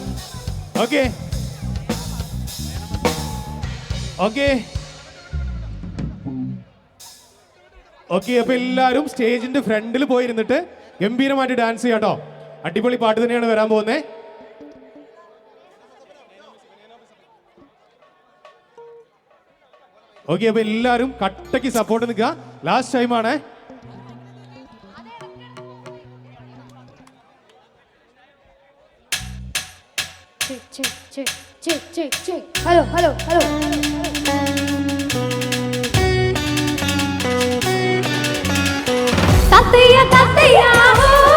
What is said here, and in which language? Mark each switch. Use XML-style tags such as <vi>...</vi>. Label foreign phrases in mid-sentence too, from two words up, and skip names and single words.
<ml>ഓക്കെ ഓക്കെ ഓക്കെ അപ്പൊ എല്ലാവരും സ്റ്റേജിന്റെ ഫ്രണ്ടിൽ പോയിരുന്നിട്ട് ഗംഭീരമായിട്ട് ഡാൻസ് ചെയ്യാം കേട്ടോ. അടിപൊളി പാട്ട് തന്നെയാണ് വരാൻ പോകുന്നത്. ഓക്കെ അപ്പൊ എല്ലാവരും കട്ടയ്ക്ക് സപ്പോർട്ട് നിൽക്കുക.</ml> <en>last time ആണ്. check. Hello. Tataya, ho.</en>